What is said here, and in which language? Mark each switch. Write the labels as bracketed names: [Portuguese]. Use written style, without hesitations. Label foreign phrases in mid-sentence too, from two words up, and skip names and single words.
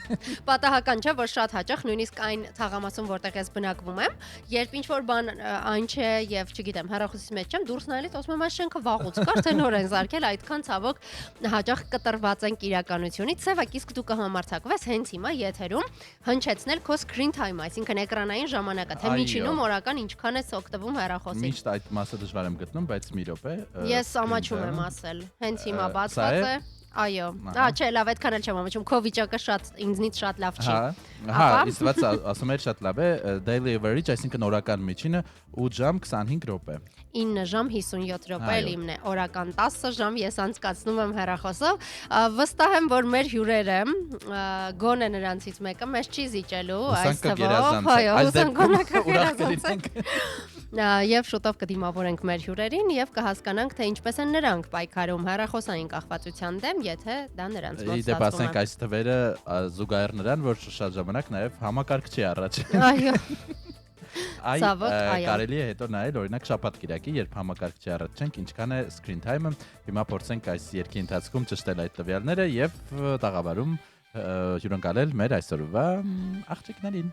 [Armenian] Պատահական չէ, որ շատ հաճախ նույնիսկ այն թաղամասում, որտեղ ես բնակվում եմ, երբ ինչ որ բան այն չէ եւ չգիտեմ, հեռախոսից մեջ չեմ, դուրս նայելիս ասում եմ, այս շենքը վաղուց կար, թե նոր են զարկել, այդքան ցավոք հաճախ կտրված ենք իրականությունից։ Սևակ, իսկ դու կհամարցակվես հենց հիմա եթերում հնչեցնել քո [English] screen time, [Armenian] այսինքն էկրանային ժամանակը, թե միջինում օրական ինչքան ես օգտվում հեռախոսից։ Միշտ այդ մասը դժվար եմ գտնում, բայց մի րոպե։ Ես ամաչում եմ ասել, հենց հիմա բացված է։ Այո, չէ, լավ, այդքան էլ չեմ ամաչում, քո վիճակը շատ ինձնից շատ լավ չի։ Հա, իսկ ասում եմ շատ լավ է, [English] daily average, [Armenian] այսինքն օրական միջինը 8 ժամ 25 րոպե։ 9 ժամ 57 րոպե էլ իմն է, օրական 10 ժամ ես անցկացնում եմ հեռախոսով։ Վստահ եմ, որ մեր հյուրերը գոնե նրանցից մեկը մեզ չի զիջելու այս թվով, այո, ուրախ եւ շուտով կդիմավորենք մեր հյուրերին եւ կհասկանանք, թե ինչպես են նրանք պայքարում հեռախոսային կախվածության դեմ, եթե դա նրանց մոտ ստացվում է։ Դե ասենք այս թվերը զուգահեռ նրան, որ շատ ժամանակ նաեւ համակարգ չի առաջ։ Այո։ Այ կարելի է հետո նայել օրինակ շաբաթ-կիրակի, երբ համակարգ չի առաջ չենք, ինչքան է [English] screen time- [Armenian] ը։ Հիմա փորձենք այս երկի ընթացքում ճշտել այդ տվյալները եւ տաղավարում հյուրընկալել մեր այսօրվա աղջիկներին։